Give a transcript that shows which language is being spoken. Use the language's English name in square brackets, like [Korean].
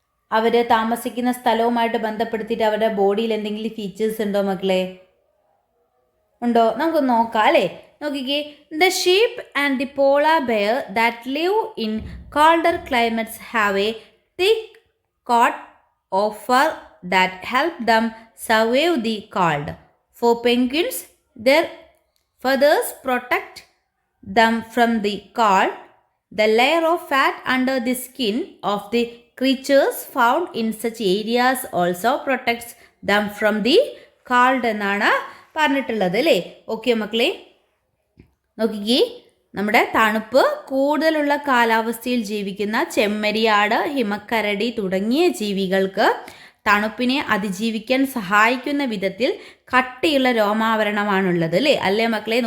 [Malayalam] അവർ താമസിക്കുന്ന സ്ഥലവുമായിട്ട് ബന്ധപ്പെടുത്തിയിട്ട് അവരുടെ ബോഡിയിൽ എന്തെങ്കിലും ഫീച്ചേഴ്സ് ഉണ്ടോ മക്കളെ? ഉണ്ടോ? നമുക്ക് നോക്കാം അല്ലേ. [English] നോക്കിക്കേ, the sheep and the polar bear that live in colder climates have a thick coat of fur that help them survive the cold. For penguins their feathers protect them from the cold. The layer of fat under the skin of the creatures found in such areas also protects them from the cold [Malayalam] എന്നാണ് പറഞ്ഞിട്ടുള്ളത് അല്ലേ. Okay മക്കളെ, നോക്കിക്കേ, നമ്മുടെ തണുപ്പ് കൂടുതലുള്ള കാലാവസ്ഥയിൽ ജീവിക്കുന്ന ചെമ്മരിയാട്, ഹിമക്കരടി തുടങ്ങിയ ജീവികൾക്ക് തണുപ്പിനെ അതിജീവിക്കാൻ സഹായിക്കുന്ന വിധത്തിൽ കട്ടിയുള്ള രോമാവരണമാണുള്ളത് അല്ലേ മക്കളെ.